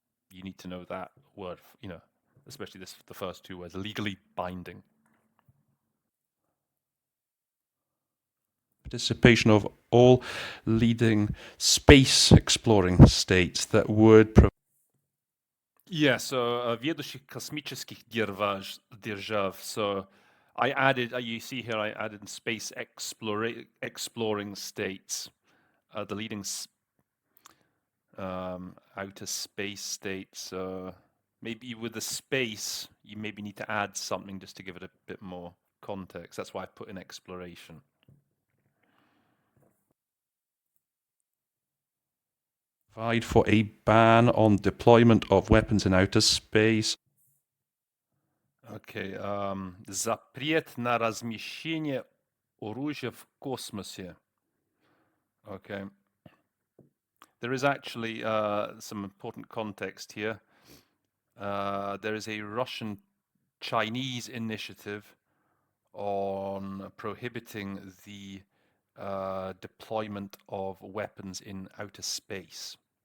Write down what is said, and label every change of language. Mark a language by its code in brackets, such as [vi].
[en] You need to know that word, especially the first two words, legally binding. Participation of all leading space exploring states that would [ru] Yeah, so ведущих космических держав. [en] So I added, you see here, I added space exploring states, the leading outer space states. Maybe with the space, you maybe need to add something just to give it a bit more context. That's why I put in exploration. provide for a ban on deployment of weapons in outer space. [ru] Okay, запрет на размещение оружия в космосе. [en] Okay. There is actually some important context here. There is a Russian-Chinese initiative on prohibiting the deployment of weapons in outer space.